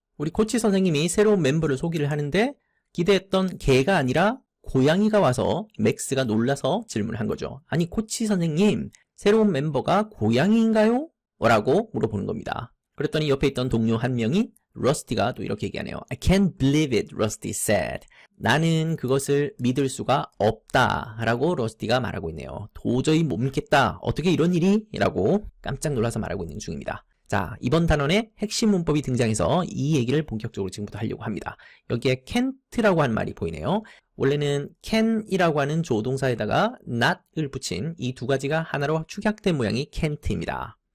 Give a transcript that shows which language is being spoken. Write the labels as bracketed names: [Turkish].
[Korean] 우리 코치 선생님이 새로운 멤버를 소개를 하는데 기대했던 개가 아니라 고양이가 와서 맥스가 놀라서 질문을 한 거죠. 아니 코치 선생님, 새로운 멤버가 고양이인가요? 라고 물어보는 겁니다. 그랬더니 옆에 있던 동료 한 명이 러스티가 또 이렇게 얘기하네요. [English] I can't believe it, Rusty said. [Korean] 나는 그것을 믿을 수가 없다 라고 러스티가 말하고 있네요. 도저히 못 믿겠다. 어떻게 이런 일이? 라고 깜짝 놀라서 말하고 있는 중입니다. 자, 이번 단원에 핵심 문법이 등장해서 이 얘기를 본격적으로 지금부터 하려고 합니다. 여기에 can't라고 하는 말이 보이네요. 원래는 can이라고 하는 조동사에다가 not을 붙인 이 두 가지가 하나로 축약된 모양이 can't입니다.